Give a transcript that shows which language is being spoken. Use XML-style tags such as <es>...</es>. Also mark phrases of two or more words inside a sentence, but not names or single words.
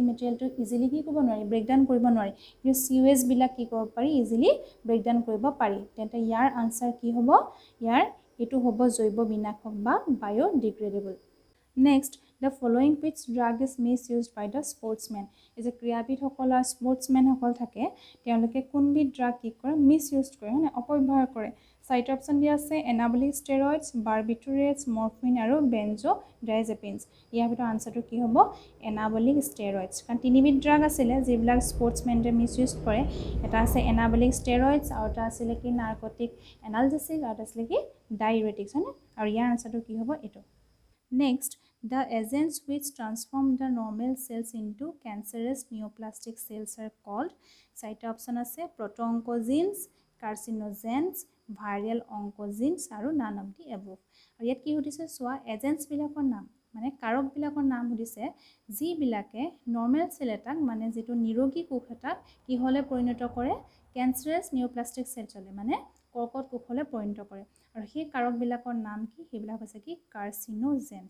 <as>মেটেৰিয়েলটো ইজিলি কি কৰিব নোৱাৰি ব্ৰেকডাউন কৰিব নোৱাৰি কিন্তু চিৱেজবিলাক কি কৰিব পাৰি</as> <en>easily breakdown</en> <as>কৰিব পাৰি তেন্তে ইয়াৰ আনচাৰ কি হ'ব ইয়াৰ এইটো হ'ব জৈৱ বিনাশক বা বায়'ডিগ্ৰেডেবল</as> <en>next the following which drug is mis used by the sportsmen</en> <as>এই যে ক্ৰীড়াবিদসকল স্পৰ্টছমেনসকল থাকে তেওঁলোকে কোনবিধ ড্ৰাগ কি কৰে মিছ ইউজ কৰে মানে অপব্যৱহাৰ কৰে চাৰিটা অপশ্যন দিয়া আছে</as> <en>anabolic steroids, barbiturates, morphine</en> <as>আৰু বেনজোডাইজেপিনছ। ইয়াৰ ভিতৰত আনচাৰটো কি হ'ব?</as> <en>anabolic steroids.</en> <as>কাৰণ তিনিবিধ ড্ৰাগ আছিলে যিবিলাক স্পৰ্টছমেনে মিছইউজ কৰে। এটা আছে</as> <en>anabolic steroids,</en> <as>আৰু এটা আছিলে কি</as> <en>narcotic analgesic,</en> <as>আৰু এটা আছিলে কি ডাইউৰেটিক্স, হয়নে? আৰু ইয়াৰ আনচাৰটো কি হ'ব? এইটো। নেক্সট,</as> <en>the agents which transform the normal cells into cancerous neoplastic cells are called.</en> <as>চাৰিটা অপশ্যন আছে</as> <en>proto-oncogenes, carcinogens, viral oncogenes</en> <as>আৰু</as> <en>none of the above।</en> <as>আৰু ইয়াত কি সুধিছে চোৱা, এজেণ্টছবিলাকৰ নাম মানে কাৰকবিলাকৰ নাম সুধিছে যিবিলাকে</as> <en>normal cell</en> <as>এটাক মানে যিটো নিৰোগী কোষ এটাক কিহলে পৰিণত কৰে?</as> <en>cancerous neoplastic</en> <as>চেলছলে মানে কৰ্কট কোষলে পৰিণত কৰে। আৰু সেই কাৰকবিলাকৰ নাম কি? সেইবিলাক হৈছে কি কাৰ্চিনোজেন্স।</as>